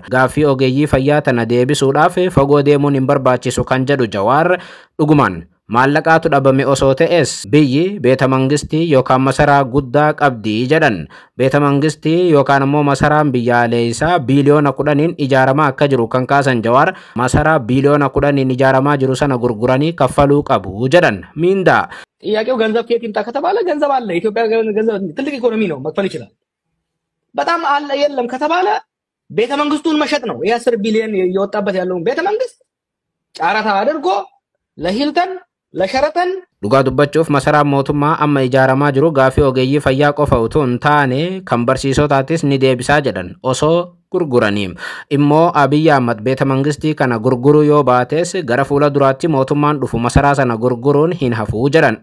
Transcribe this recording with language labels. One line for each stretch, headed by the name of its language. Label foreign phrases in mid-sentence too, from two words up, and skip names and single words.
Oromo: Gaaffii ogeeyyii fayyaa tana deebisuudhaaf fagoo deemuun hin barbaachisu kan jedhu Jawaar dhugumaan maallaqaatu dhabame osoo ta'es biyyi
Amharic: ቤተ መንግስቲ
Oromo: yookaan masaraa guddaa qabdii jedhan.
Amharic: ቤተ መንግስቲ
Oromo: yookaan ammoo masaraan biyyaalessaa biiliyoona 10 ijaaramaa akka jiru kan kaasan Jawaar masaraa biiliyoona 10 ijaaramaa jiru sana gurguranii kaffaluu qabu jedhan. Miindaa
Amharic: ጥያቄው ገንዘብ ከየት ይምጣ ከተባለ ገንዘብ አለ። ኢትዮጵያ ገንዘብ ትልቅ ኢኮኖሚ ነው፣ መክፈል ይችላል። በጣም አለ የለም ከተባለ ቤተ መንግስቱን መሸጥ ነው። የ10 ቢሊዮን እየወጣበት ያለውን ቤተ መንግስት ጫራታ አድርጎ ለሂልተን ለሸረተን
Oromo: dhugaa dubbachuuf masaraan mootummaa amma ijaaramaa jiru gaaffii ogeeyyii fayyaa qofa utuu hin taane kan barsiisotaatis ni deebisaa jedhan osoo gurguraniim. Immoo Abiyyi Ahmad
Amharic: ቤተ መንግስቲ
Oromo: kana gurguruu yoo baates gara fuula duraatti mootummaan dhufu masaraa sana gurguruun hin hafuu jedhan.